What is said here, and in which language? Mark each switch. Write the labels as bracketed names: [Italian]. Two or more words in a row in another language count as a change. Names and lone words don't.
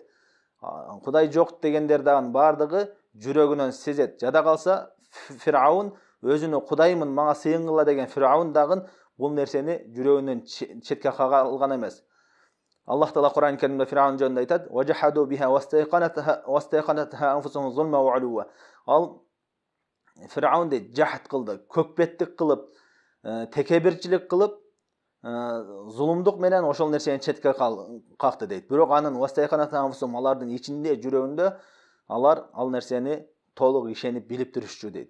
[Kyrgyz] Кудай жок дегендер дагы баардыгы жүрөгүнөн сезет. Жада калса Фираун өзүнү Кудаймын, мага сыйынгыла деген Фираун дагы бул нерсени жүрөгүнөн четке кага алган эмес. Аллах Таала Кур'ан Керимде Фираун жөнүндө айтат: [Arabic] "وجحدوا بها واستيقنتها أنفسهم ظلما وعلوا." [Kyrgyz] Ал Фираун дейт, жахат кылды, көкпеттик кылып, текебирчилик кылып, зулумдук менен ошол нерсени четке какты дейт. Бирок анын [Arabic] واستيقنتها أنفسهم, [Kyrgyz] алардын ичинде, жүрөгүндө алар ал нерсени толук ишенип билип турушчу дейт.